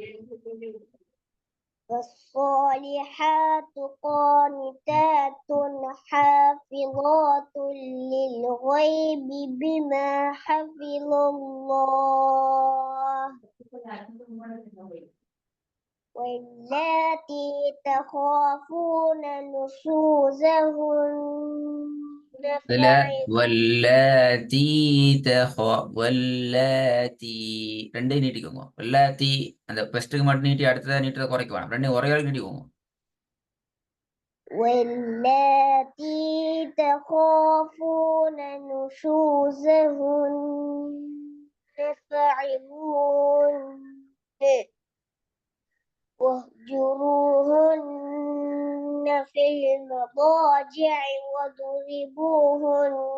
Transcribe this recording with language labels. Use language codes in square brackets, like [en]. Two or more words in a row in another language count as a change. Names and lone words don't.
[ar] والصالحات قانتات حافظات للغيب بما حفظ الله. واللاتي تخافون نشوزهن [ta] واللاتي ரெண்டையும் நீட்டிக்கோங்க. வல்லாத்தி அந்த ஃபர்ஸ்ட்டுக்கு மட்டும் நீட்டி அடுத்ததை நீட்டதை குறைக்க வேணாம். ரெண்டையும் ஒரே ஆள் நீட்டிக்கோங்க. [ar] واللاتي تخافون نشوزهن فعظوهن واهجروهن في المضاجع واضربوهن.